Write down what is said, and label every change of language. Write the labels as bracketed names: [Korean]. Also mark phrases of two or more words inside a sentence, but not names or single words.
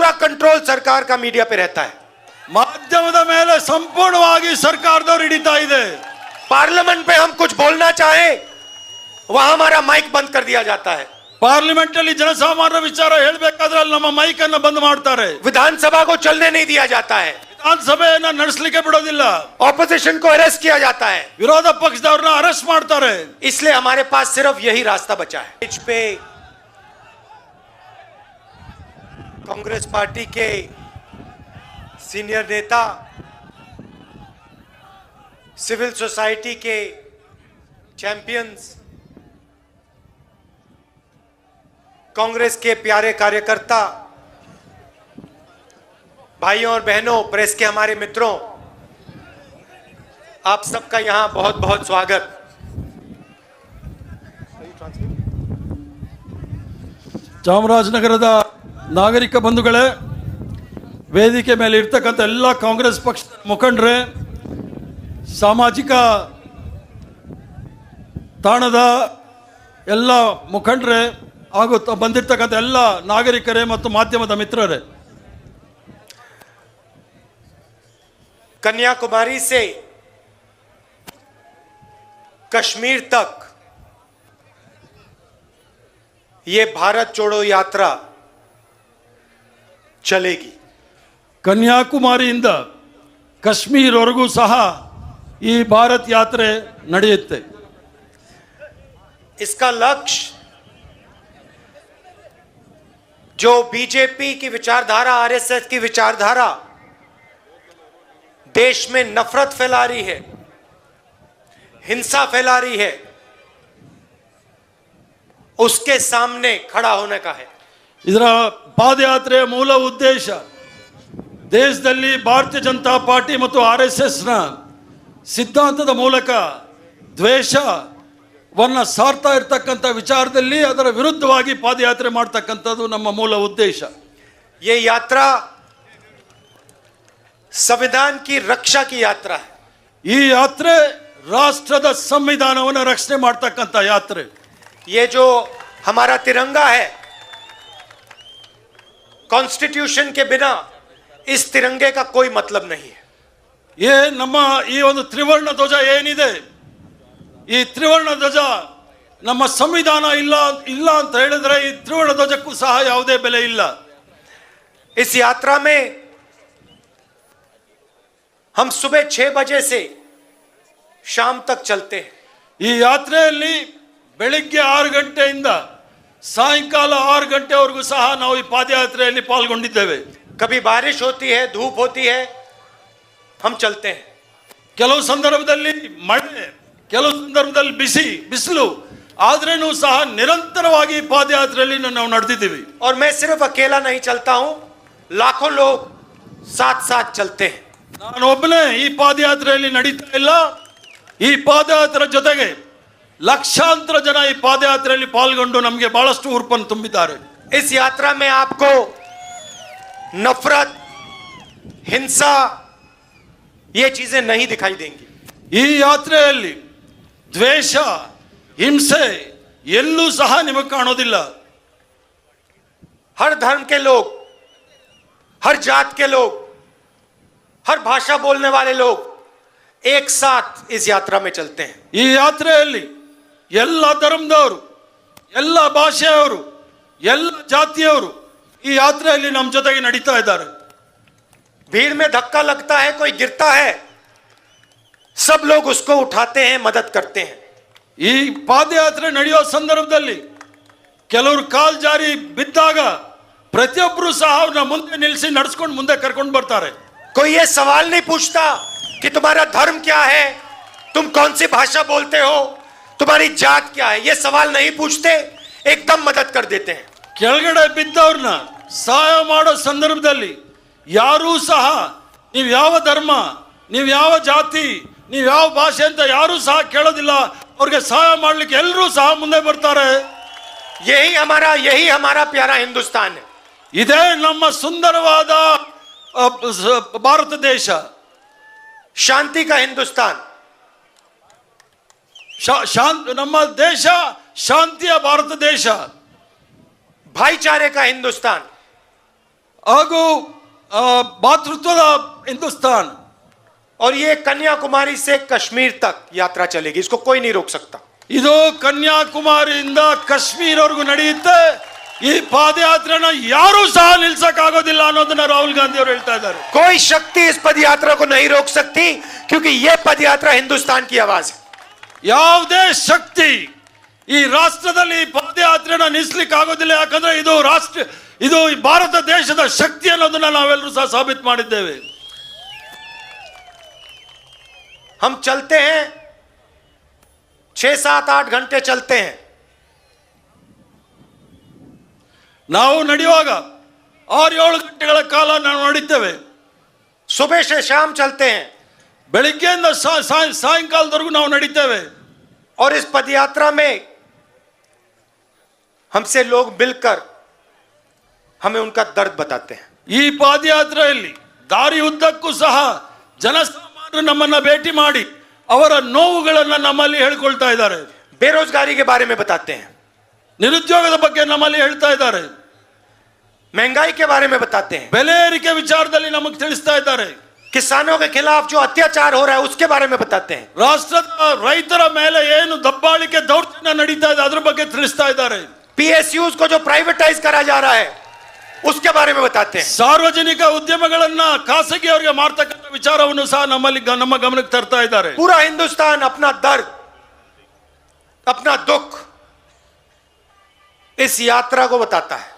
[Hindi] पूरा कंट्रोल सरकार का मीडिया पे रहता है। [Kannada] ಮಾಧ್ಯಮದ ಮೇಲೆ ಸಂಪೂರ್ಣವಾಗಿ ಸರ್ಕಾರದವರು ಹಿಡಿತಾ ಇದೆ। [Hindi] पार्लियामेंट में हम कुछ बोलना चाहे वहां हमारा माइक बंद कर दिया जाता है। [Kannada] ಪಾರ್ಲಿಮೆಂಟ್ ಅಲ್ಲಿ ಜನಸಾಮಾನ್ಯರ ವಿಚಾರ ಹೇಳಬೇಕಾದ್ರೆ ಅಲ್ಲಿ ನಮ್ಮ ಮೈಕ್ ಅನ್ನು ಬಂದ್ ಮಾಡ್ತಾರೆ। [Hindi] विधानसभा को चलने नहीं दिया जाता है। [Kannada] ವಿಧಾನಸಭೆಯನ್ನ ನಡೆಸಲಿಕ್ಕೆ ಬಿಡೋದಿಲ್ಲ। [Hindi] ऑपोजिशन को अरेस्ट किया जाता है। [Kannada] ವಿರೋಧ ಪಕ್ಷದವರನ್ನ ಅರೆಸ್ಟ್ ಮಾಡ್ತಾರೆ। [Hindi] इसलिए हमारे पास सिर्फ यही रास्ता बचा है। इस पे कांग्रेस पार्टी के सीनियर नेता, [English] civil society [Hindi] के चैंपियंस, कांग्रेस के प्यारे कार्यकर्ता, भाइयों और बहनों, प्रेस के हमारे मित्रों, आप सबका यहां बहुत बहुत स्वागत। [Kannada] ಚಾಮರಾಜನಗರದ ನಾಗರಿಕ ಬಂಧುಗಳೇ, ವೇದಿಕೆ ಮೇಲೆ ಇರ್ತಕ್ಕಂಥ ಎಲ್ಲ ಕಾಂಗ್ರೆಸ್ ಪಕ್ಷದ ಮುಖಂಡರೇ, ಸಾಮಾಜಿಕ ತಾಣದ ಎಲ್ಲ ಮುಖಂಡರೇ ಹಾಗೂ ಬಂದಿರತಕ್ಕಂಥ ಎಲ್ಲ ನಾಗರಿಕರೇ ಮತ್ತು ಮಾಧ್ಯಮದ ಮಿತ್ರರೇ, [Hindi] कन्याकुमारी से कश्मीर तक ये भारत जोड़ो यात्रा चलेगी। [Kannada] ಕನ್ಯಾಕುಮಾರಿಯಿಂದ ಕಾಶ್ಮೀರವರೆಗೂ ಸಹ ಈ ಭಾರತ್ ಯಾತ್ರೆ ನಡೆಯುತ್ತೆ। [Hindi] इसका लक्ष्य जो बीजेपी की विचारधारा, आरएसएस की विचारधारा देश में नफरत फैला रही है, हिंसा फैला रही है, उसके सामने खड़ा होने का है। [Kannada] ಇದರ ಪಾದಯಾತ್ರೆಯ ಮೂಲ ಉದ್ದೇಶ ದೇಶದಲ್ಲಿ ಭಾರತೀಯ ಜನತಾ ಪಾರ್ಟಿ ಮತ್ತು ಆರ್ಎಸ್ಎಸ್ನ ಸಿದ್ಧಾಂತದ ಮೂಲಕ ದ್ವೇಷವನ್ನು ಸಾರ್ತಾ ಇರತಕ್ಕಂಥ ವಿಚಾರದಲ್ಲಿ ಅದರ ವಿರುದ್ಧವಾಗಿ ಪಾದಯಾತ್ರೆ ಮಾಡ್ತಕ್ಕಂಥದ್ದು ನಮ್ಮ ಮೂಲ ಉದ್ದೇಶ। [Hindi] ये यात्रा संविधान की रक्षा की यात्रा है। [Kannada] ಈ ಯಾತ್ರೆ ರಾಷ್ಟ್ರದ ಸಂವಿಧಾನವನ್ನು ರಕ್ಷಣೆ ಮಾಡ್ತಕ್ಕಂಥ ಯಾತ್ರೆ। [Hindi] ये जो हमारा तिरंगा है, कॉन्स्टिट्यूशन के बिना इस तिरंगे का कोई मतलब नहीं है। [Kannada] ये ನಮ್ಮ ಈ ಒಂದು ತ್ರಿವರ್ಣ ಧ್ವಜ ಏನಿದೆ, ಈ ತ್ರಿವರ್ಣ ಧ್ವಜ ನಮ್ಮ ಸಂವಿಧಾನ ಇಲ್ಲ ಅಂತ ಹೇಳಿದ್ರೆ ಈ ತ್ರಿವರ್ಣ ಧ್ವಜಕ್ಕೂ ಸಹ ಯಾವುದೇ ಬೆಲೆ ಇಲ್ಲ। [Hindi] इस यात्रा में हम सुबह 6 बजे से शाम तक चलते हैं। [Kannada] ಈ ಯಾತ್ರೆಯಲ್ಲಿ ಬೆಳಿಗ್ಗೆ 6 ಗಂಟೆಯಿಂದ ಸಾಯಂಕಾಲ 6 ಗಂಟೆವರೆಗೂ ಸಹ ನಾವು ಈ ಪಾದಯಾತ್ರೆಯಲ್ಲಿ ಪಾಲ್ಗೊಂಡಿದ್ದೇವೆ। [Hindi] कभी बारिश होती है, धूप होती है, हम चलते हैं। [Kannada] ಕೆಲವು ಸಂದರ್ಭದಲ್ಲಿ ಮಳೆ, ಕೆಲವು ಸಂದರ್ಭದಲ್ಲಿ ಬಿಸಿಲು, ಆದ್ರೇನೂ ಸಹ ನಿರಂತರವಾಗಿ ಪಾದಯಾತ್ರೆಯಲ್ಲಿ ನಾವು ನಡೆದಿದ್ದೀವಿ। [Hindi] और मैं सिर्फ अकेला नहीं चलता हूं, लाखों लोग साथ साथ चलते हैं। [Kannada] ನಾನು ಒಬ್ಬನೇ ಈ ಪಾದಯಾತ್ರೆಯಲ್ಲಿ ನಡೀತಾ ಇಲ್ಲ, ಈ ಪಾದಯಾತ್ರೆ ಜೊತೆಗೆ ಲಕ್ಷಾಂತರ ಜನ ಈ ಪಾದಯಾತ್ರೆಯಲ್ಲಿ ಪಾಲ್ಗೊಂಡು ನಮಗೆ ಬಹಳಷ್ಟು ಹುರುಪನ್ನು ತುಂಬಿದ್ದಾರೆ। [Hindi] इस यात्रा में आपको नफरत, हिंसा, ये चीजें नहीं दिखाई देंगी। [Kannada] ಈ ಯಾತ್ರೆಯಲ್ಲಿ ದ್ವೇಷ, ಹಿಂಸೆ ಎಲ್ಲೂ ಸಹ ನಿಮಗೆ ಕಾಣೋದಿಲ್ಲ। [Hindi] हर धर्म के लोग, हर जात के लोग, हर भाषा बोलने वाले लोग एक साथ इस यात्रा में चलते हैं। [Kannada] ಈ ಯಾತ್ರೆಯಲ್ಲಿ ಎಲ್ಲ ಧರ್ಮದವರು, ಎಲ್ಲ ಭಾಷೆಯವರು, ಎಲ್ಲ ಜಾತಿಯವರು ಈ ಯಾತ್ರೆಯಲ್ಲಿ ನಮ್ಮ ಜೊತೆಗೆ ನಡೀತಾ ಇದ್ದಾರೆ। [Hindi] भीड़ में धक्का लगता है, कोई गिरता है, सब लोग उसको उठाते हैं, मदद करते हैं। [Kannada] ಈ ಪಾದಯಾತ್ರೆ ನಡೆಯೋ ಸಂದರ್ಭದಲ್ಲಿ ಕೆಲವರು ಕಾಲ್ ಜಾರಿ ಬಿದ್ದಾಗ ಪ್ರತಿಯೊಬ್ಬರು ಸಹ ಅವ್ರನ್ನ ಮುಂದೆ ನಿಲ್ಲಿಸಿ ನಡೆಸ್ಕೊಂಡು ಮುಂದೆ ಕರ್ಕೊಂಡು ಬರ್ತಾರೆ। [Hindi] कोई ये सवाल नहीं पूछता कि तुम्हारा धर्म क्या है, तुम कौन सी भाषा बोलते हो, तुम्हारी जात क्या है, ये सवाल नहीं पूछते, एकदम मदद कर देते हैं। [Kannada] ಕೆಳಗಡೆ ಬಿದ್ದವ್ರನ್ನ ಸಹಾಯ ಮಾಡೋ ಸಂದರ್ಭದಲ್ಲಿ ಯಾರೂ ಸಹ ನೀವು ಯಾವ ಧರ್ಮ, ನೀವು ಯಾವ ಜಾತಿ, ನೀವು ಯಾವ ಭಾಷೆ ಅಂತ ಯಾರೂ ಸಹ ಕೇಳೋದಿಲ್ಲ, ಅವ್ರಿಗೆ ಸಹಾಯ ಮಾಡ್ಲಿಕ್ಕೆ ಎಲ್ಲರೂ ಸಹ ಮುಂದೆ ಬರ್ತಾರೆ। [Hindi] यही हमारा प्यारा हिंदुस्तान है। [Kannada] ಇದೇ ನಮ್ಮ ಸುಂದರವಾದ ಭಾರತ ದೇಶ, [Hindi] शांति का हिंदुस्तान, [Kannada] ನಮ್ಮ ದೇಶ ಶಾಂತಿಯ ಭಾರತ ದೇಶ, [Hindi] भाईचारे का हिंदुस्तान, [Kannada] ಹಾಗೂ ಭಾತೃತ್ವದ ಹಿಂದೂಸ್ತಾನ್. [Hindi] और ये कन्याकुमारी से कश्मीर तक यात्रा चलेगी, इसको कोई नहीं रोक सकता. [Kannada] ಇದು ಕನ್ಯಾಕುಮಾರಿಯಿಂದ ಕಾಶ್ಮೀರವರೆಗೂ ನಡೆಯುತ್ತೆ. ಈ ಪಾದಯಾತ್ರೆನ ಯಾರೂ ಸಹ ನಿಲ್ಸಕ್ಕಾಗೋದಿಲ್ಲ ಅನ್ನೋದನ್ನ ರಾಹುಲ್ ಗಾಂಧಿ ಅವರು ಹೇಳ್ತಾ ಇದ್ದಾರೆ. [Hindi] कोई शक्ति इस पदयात्रा को नहीं रोक सकती, क्योंकि ये पदयात्रा हिंदुस्तान की आवाज है. [Kannada] ಯಾವುದೇ ಶಕ್ತಿ ಈ ರಾಷ್ಟ್ರದಲ್ಲಿ ಪಾದಯಾತ್ರೆನ ನಿಲ್ಲಿಸಲಿಕ್ಕೆ ಆಗೋದಿಲ್ಲ. ಯಾಕಂದ್ರೆ ಇದು ಈ ಭಾರತ ದೇಶದ ಶಕ್ತಿ ಅನ್ನೋದನ್ನ ನಾವೆಲ್ಲರೂ ಸಹ ಸಾಬೀತು ಮಾಡಿದ್ದೇವೆ. [Hindi] हम चलते हैं 6, 7, 8 घंटे चलते हैं. [Kannada] ನಾವು ನಡೆಯುವಾಗ 6-7 ಗಂಟೆಗಳ ಕಾಲ ನಾವು ನಡೀತೇವೆ. [Hindi] सुबह से शाम चलते हैं. [Kannada] ಬೆಳಿಗ್ಗೆಯಿಂದ ಸಾಯಂಕಾಲದವರೆಗೂ ನಾವು ನಡೀತೇವೆ. [Hindi] और इस पदयात्रा में हमसे लोग मिलकर हमें उनका दर्द बताते हैं. [Kannada] ಈ ಪಾದಯಾತ್ರೆಯಲ್ಲಿ ದಾರಿ ಉದ್ದಕ್ಕೂ ಸಹ ಜನಸಾಮಾನ್ಯರು ನಮ್ಮನ್ನ ಭೇಟಿ ಮಾಡಿ ಅವರ ನೋವುಗಳನ್ನ ನಮ್ಮಲ್ಲಿ ಹೇಳ್ಕೊಳ್ತಾ ಇದ್ದಾರೆ. [Hindi] बेरोजगारी के बारे में बताते हैं, [Kannada] ನಿರುದ್ಯೋಗದ ಬಗ್ಗೆ ನಮ್ಮಲ್ಲಿ ಹೇಳ್ತಾ ಇದ್ದಾರೆ, [Hindi] महंगाई के बारे में बताते हैं, [Kannada] ಬೆಲೆ ಏರಿಕೆ ವಿಚಾರದಲ್ಲಿ ನಮಗೆ ತಿಳಿಸ್ತಾ ಇದ್ದಾರೆ, [Hindi] किसानों के खिलाफ जो अत्याचार हो रहा है उसके बारे में बताते हैं, [Kannada] ರಾಷ್ಟ್ರದ ರೈತರ ಮೇಲೆ ಏನು ದಬ್ಬಾಳಿಕೆ ದೌರ್ಜನ್ಯ ನಡೀತಾ ಇದೆ ಅದ್ರ ಬಗ್ಗೆ ತಿಳಿಸ್ತಾ ಇದ್ದಾರೆ, [Hindi] PSUs को जो प्राइवेटाइज करा जा रहा है उसके बारे में बताते हैं. [Kannada] ಸಾರ್ವಜನಿಕ ಉದ್ಯಮಗಳನ್ನ ಖಾಸಗಿಯವರಿಗೆ ಮಾರ್ತಕ್ಕಂಥ ವಿಚಾರವನ್ನು ಸಹ ನಮ್ಮ ಗಮನಕ್ಕೆ ತರ್ತಾ ಇದ್ದಾರೆ. [Hindi] पूरा हिंदुस्तान अपना दर्द, अपना दुख इस यात्रा को बताता है.